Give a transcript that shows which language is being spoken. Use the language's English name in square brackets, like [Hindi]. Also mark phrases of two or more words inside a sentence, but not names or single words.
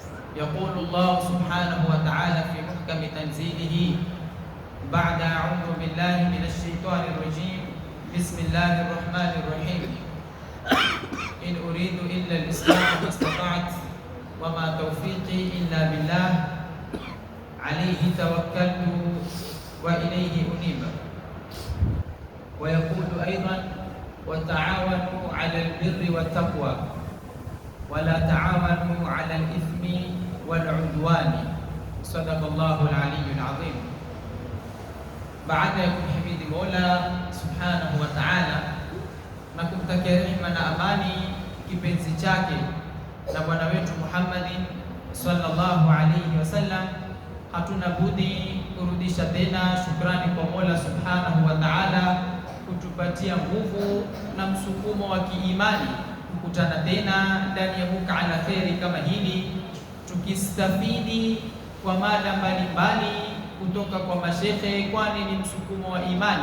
[Arabic] يقول الله سبحانه وتعالى في محكم تنزيله بعد أعوذ بالله من الشيطان الرجيم بسم الله الرحمن الرحيم إن أريد إلا الإصلاح ما استطعت وما توفيقي إلا بالله عليه توكلت وإليه أنيب. ويقول أيضا وتعاونوا على البر والتقوى ولا تعاونوا على الإثم والعدوان. صدق الله العلي العظيم. [Swahili] Baada ya kumhimidi Mola [Arabic] سبحانه وتعالى [Swahili] na kumtakia rehema na amani kipenzi chake na bwana wetu Muhammadin [Arabic] صلى الله عليه وسلم, [Swahili] hatuna budi kurudisha tena shukrani kwa Mola [Arabic] سبحانه وتعالى [Swahili] kutupatia nguvu na msukumo wa kiimani kukutana tena ndani ya bukaa la kheri kama hili, tukistafidi kwa mada mbalimbali kutoka kwa mashehe, kwani ni msukumo wa imani.